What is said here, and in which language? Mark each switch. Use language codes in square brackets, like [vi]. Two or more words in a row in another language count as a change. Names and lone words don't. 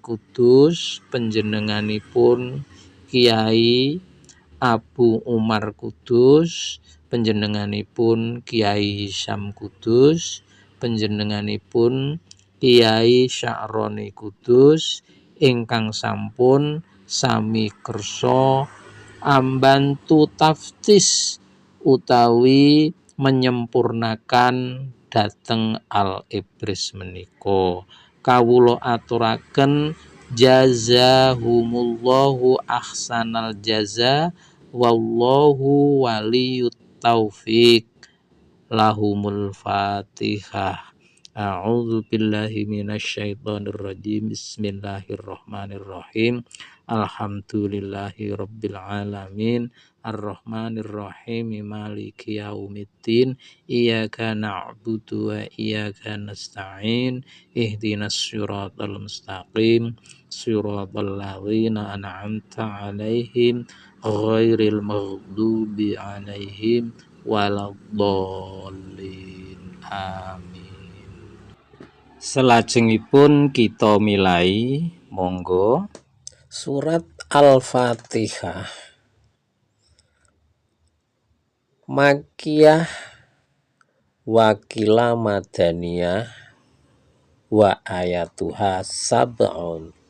[jv] Kudus, panjenenganipun Kiai Abu Umar Kudus, panjenenganipun Kiai Hisyam Kudus, panjenenganipun Kiai Sya'roni Kudus ingkang sampun sami kersa ambantu taftis utawi menyempurnakan dhateng Al-Ibris menika. Kawula aturaken [ar] جزاهم الله أحسن الجزاء والله ولي التوفيق. لهم الفاتحة. أعوذ بالله من الشيطان الرجيم. بسم الله الرحمن الرحيم الحمد لله رب العالمين. الرحمن الرحيم مالك يوم الدين. إياك نعبد وإياك نستعين. اهدنا الصراط المستقيم صراط الذين أنعمت عليهم غير المغضوب عليهم ولا الضالين. Amin. [jv] Salajengipun kita milai monggo surat Al-Fatihah [ar] مكية وقيل مدنية وآياتها سبع.